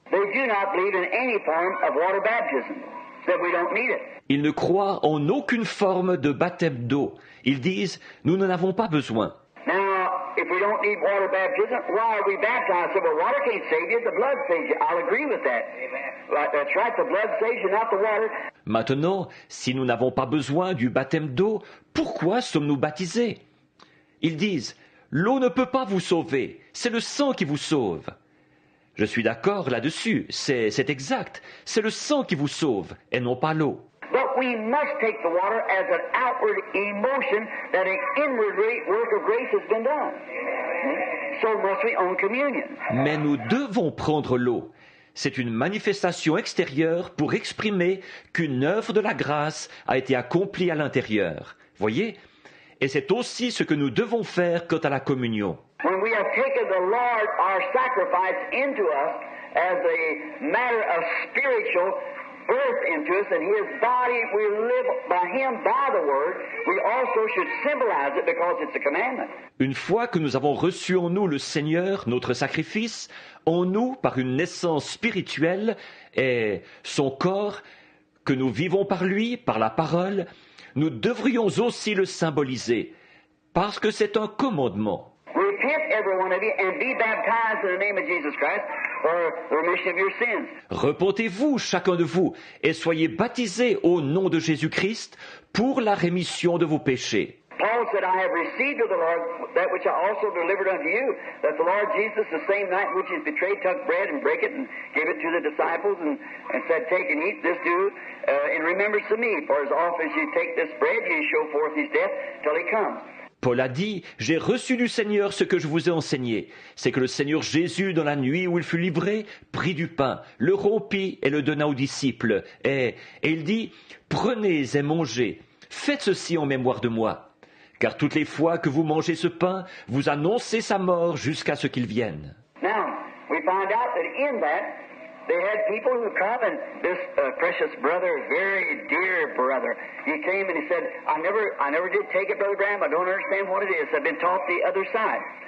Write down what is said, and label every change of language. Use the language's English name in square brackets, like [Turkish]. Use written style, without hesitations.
[English] They do not believe in any form of water baptism, that we don't need it. [French] Ils ne croient en aucune forme de baptême d'eau. Ils disent, nous n'en avons pas besoin. [English] Now, if we don't need water baptism, why are we baptized? So, well, water can't save you, the blood saves you. I'll agree with that. That's right, the blood saves you, not the water. [French] Maintenant, si nous n'avons pas besoin du baptême d'eau, pourquoi sommes-nous baptisés? Ils disent, l'eau ne peut pas vous sauver, c'est le sang qui vous sauve. Je suis d'accord là-dessus, c'est exact, c'est le sang qui vous sauve, et non pas l'eau. [English] But we must take the water as an outward emotion that an inward work of grace has been done. So must we on communion. [French] Mais nous devons prendre l'eau. C'est une manifestation extérieure pour exprimer qu'une œuvre de la grâce a été accomplie à l'intérieur. Voyez? Et c'est aussi ce que nous devons faire quant à la communion. [English] When we have taken the Lord, our sacrifice, into us as a matter of spiritual birth into us, and His body, we live by Him, by the Word, we also should symbolize it because it's a commandment. [French] Une fois que nous avons reçu en nous le Seigneur, notre sacrifice, en nous, par une naissance spirituelle, et son corps, que nous vivons par lui, par la parole, nous devrions aussi le symboliser, parce que c'est un commandement. [English] Repent, every one of you, and be baptized in the name of Jesus Christ for the remission of your sins. [French] Repentez-vous, chacun de vous, et soyez baptisés au nom de Jésus-Christ pour la rémission de vos péchés. [English] Paul said, I have received of the Lord that which I also delivered unto you, that the Lord Jesus, the same night which he was betrayed, took bread and brake it and gave it to the disciples and said, take and eat, this do in remembrance of me. For as often as you take this bread, you show forth his death till he comes. [French] Paul a dit, « J'ai reçu du Seigneur ce que je vous ai enseigné. C'est que le Seigneur Jésus, dans la nuit où il fut livré, prit du pain, le rompit et le donna aux disciples. Et il dit, « Prenez et mangez, faites ceci en mémoire de moi. Car toutes les fois que vous mangez ce pain, vous annoncez sa mort jusqu'à ce qu'il vienne. » [English] Now, we find out that in that, they had people who come, and this precious brother, very dear brother, he came and he said, I never did take it, Brother Graham. I don't understand what it is. I've been taught the other side.